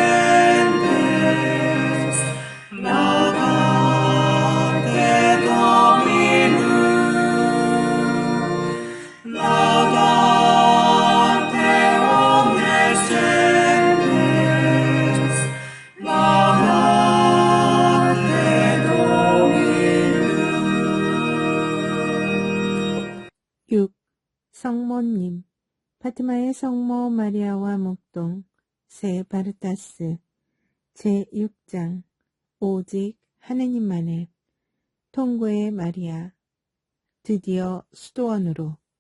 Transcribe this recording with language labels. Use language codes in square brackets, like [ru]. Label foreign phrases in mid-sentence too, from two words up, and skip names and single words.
[la] gentes, laudate Dominum, laudate omnes gentes, laudate Dominum. [ko] 6. 성모님. 파티마의 성모 마리아와 목동 세 바르타스 제6장 오직 하느님만의 통고의 마리아. 드디어 수도원으로.